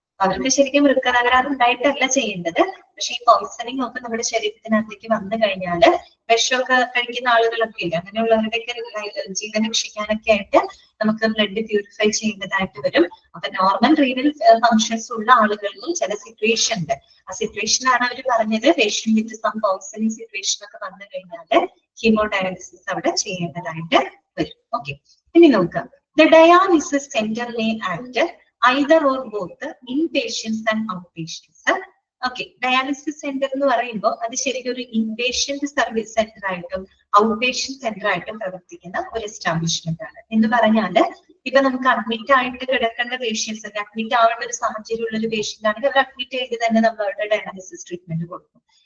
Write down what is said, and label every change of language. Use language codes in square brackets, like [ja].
[ml] അവർക്ക് ശരിക്കും വൃക്കതകരാറ് ഉണ്ടായിട്ടല്ല ചെയ്യേണ്ടത്, പക്ഷെ ഈ പോയിസണിങ് ഒക്കെ നമ്മുടെ ശരീരത്തിനകത്തേക്ക് വന്നു കഴിഞ്ഞാൽ വിഷമൊക്കെ കഴിക്കുന്ന ആളുകളൊക്കെ ഇല്ല, അങ്ങനെയുള്ളവരുടെയൊക്കെ ജീവൻ രക്ഷിക്കാനൊക്കെ ആയിട്ട് നമുക്ക് ബ്ലഡ് പ്യൂരിഫൈ ചെയ്യേണ്ടതായിട്ട് വരും. അപ്പൊ നോർമൽ റീനൽ ഫങ്ഷൻസ് ഉള്ള ആളുകൾക്കും ചില സിറ്റുവേഷനുണ്ട്. ആ സിറ്റുവേഷനാണ് അവർ പറഞ്ഞത് [en] patient with some poisoning [ml] situation ഒക്കെ വന്നു കഴിഞ്ഞാൽ ഹീമോഡയാലിസിസ് അവിടെ ചെയ്യേണ്ടതായിട്ട് വരും. [en] okay, [ml] ഇനി നോക്കാം, [en] The dialysis centre may act either or both inpatients and outpatients. [ml] Okay, dialysis centre എന്ന് പറയുമ്പോൾ അത് ശരിക്കും ഒരു ഇൻപേഷ്യന്റ് സർവീസ് സെന്റർ ആയിട്ടും ഔട്ട് പേഷ്യന്റ് സെന്റർ ആയിട്ടും പ്രവർത്തിക്കുന്ന ഒരു എസ്റ്റാബ്ലിഷ്മെന്റ് ആണ്. എന്ന് പറഞ്ഞാല് ഇപ്പൊ നമുക്ക് അഡ്മിറ്റ് ആയിട്ട് കിടക്കേണ്ട പേഷ്യൻസ്, അഡ്മിറ്റ് ആവേണ്ട ഒരു സാഹചര്യം ഉള്ള ഒരു പേഷ്യന്റ് ആണെങ്കിൽ അവർ അഡ്മിറ്റ് ചെയ്ത് തന്നെ നമ്മൾ അവരുടെ ഡയാലിസിസ് ട്രീറ്റ്മെന്റ് കൊടുക്കും.